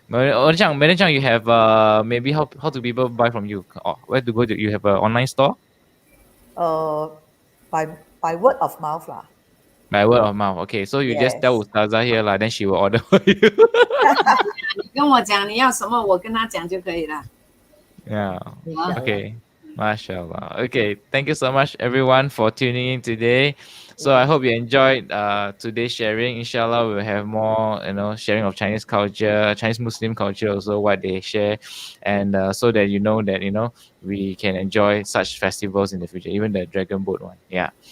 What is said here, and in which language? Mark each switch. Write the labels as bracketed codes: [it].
[en] Madam Chang, you have maybe how do people buy from you? Where to go? You have an online store? By word of mouth lah. By word of mouth. Okay, so you just tell Ustaza here lah, then she will order for you. [zh] 你跟我讲你要什么，我跟他讲就可以了。 [en] Yeah. Okay. MashaAllah. Okay. Thank you so much, everyone, for tuning in today. So I hope you enjoyed today's sharing. Inshallah, we'll have more, sharing of Chinese culture, Chinese Muslim culture, also what they share, and so that we can enjoy such festivals in the future, even the Dragon Boat one. Yeah.